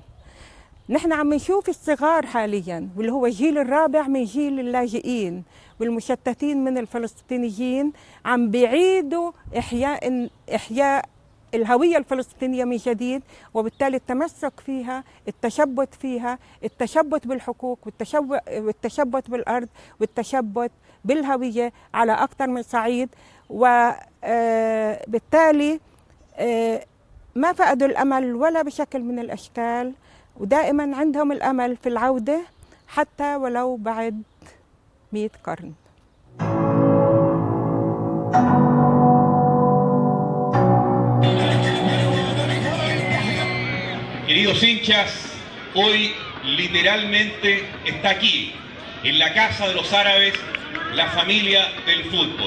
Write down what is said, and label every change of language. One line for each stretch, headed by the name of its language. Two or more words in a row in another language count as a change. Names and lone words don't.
Arabic: نحن عم نشوف الصغار حالياً واللي هو الجيل الرابع من جيل اللاجئين والمشتتين من الفلسطينيين عم بيعيدوا إحياء الهوية الفلسطينية من جديد، وبالتالي التمسك فيها، التشبت فيها، التشبت بالحقوق والتشبت بالأرض والتشبت بالهوية على أكثر من صعيد. وبالتالي ما فقدوا الأمل ولا بشكل من الأشكال، ودائما عندهم الأمل في العودة حتى ولو بعد 100 قرن.
Spanish: Queridos hinchas, hoy literalmente está aquí, en la casa de los árabes, la familia del fútbol.